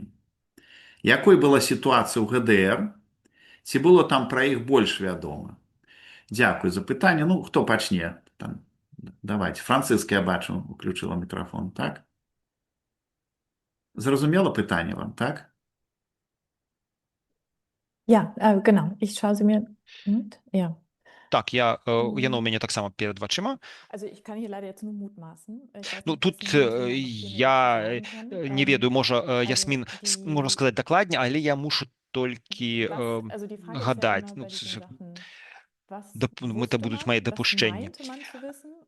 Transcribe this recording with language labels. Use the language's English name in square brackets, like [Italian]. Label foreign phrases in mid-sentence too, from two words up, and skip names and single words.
[Belarusian] Якой была сітуацыя ў ГДР? Ці было там пра іх больш вядома? Дзякуй за пытанне. Ну, хто пачне? Давайте. Францыска, я бачу, уключила мікрафон, так? Зразумела пытанне вам, так? [German] Ja, genau. Ich schaue sie mir. Ja. [Belarusian] Так, яно ў мяне таксама перад вачыма. Ну, тут я не ведаю, можа, Ясмін можа сказаць дакладней, але я мушу толькі гадаць. Гэта будуць мае дапушчэнні.